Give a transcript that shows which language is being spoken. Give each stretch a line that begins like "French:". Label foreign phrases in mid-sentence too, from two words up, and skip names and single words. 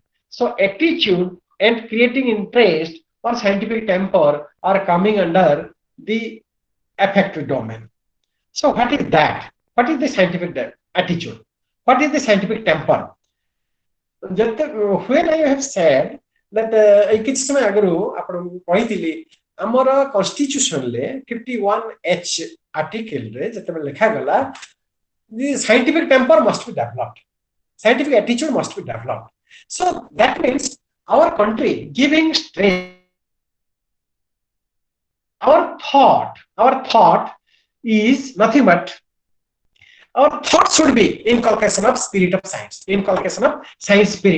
English: So attitude and creating interest or scientific temper are coming under the affective domain. So what is that? What is the scientific attitude? What is the scientific temper? When I have said that
Odia: କିଛି ସମୟ ଆଗରୁ ଆପଣଙ୍କୁ କହିଥିଲି ଆମର କନଷ୍ଟିଟ୍ୟୁସନରେ 51H ଆର୍ଟିକଲରେ
English: ଯେତେବେଳେ ଲେଖାଗଲା the scientific temper must be developed, scientific attitude must be developed. So that means our country giving strength, our thought is nothing but our thought should be inculcation of spirit of science, inculcation of science spirit.